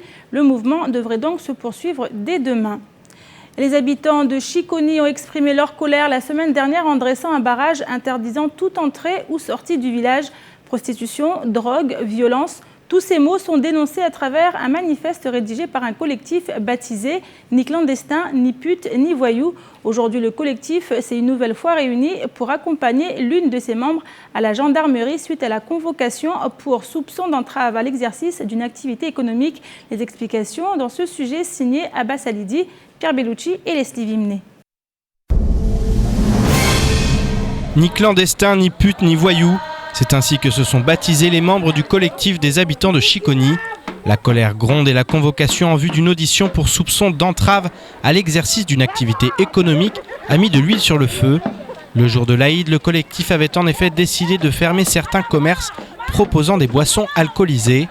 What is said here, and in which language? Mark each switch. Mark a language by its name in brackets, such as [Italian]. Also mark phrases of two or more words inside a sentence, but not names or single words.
[French] Le mouvement devrait donc se poursuivre dès demain. Les habitants de Chiconi ont exprimé leur colère la semaine dernière en dressant un barrage interdisant toute entrée ou sortie du village. Prostitution, drogue, violence, Tous ces mots sont dénoncés à travers un manifeste rédigé par un collectif baptisé « Ni clandestin, ni pute, ni voyou ». Aujourd'hui, le collectif s'est une nouvelle fois réuni pour accompagner l'une de ses membres à la gendarmerie suite à la convocation pour soupçon d'entrave à l'exercice d'une activité économique. Les explications dans ce sujet signé Abbas Alidi, Pierre Bellucci et Leslie Vimné. Ni clandestin, ni pute, ni voyou. C'est ainsi que se sont baptisés les membres du collectif des habitants de Chiconi. La colère gronde et la convocation en vue d'une audition pour soupçon d'entrave à l'exercice d'une activité économique a mis de l'huile sur le feu. Le jour de l'Aïd, le collectif avait en effet décidé de fermer certains commerces proposant des boissons alcoolisées.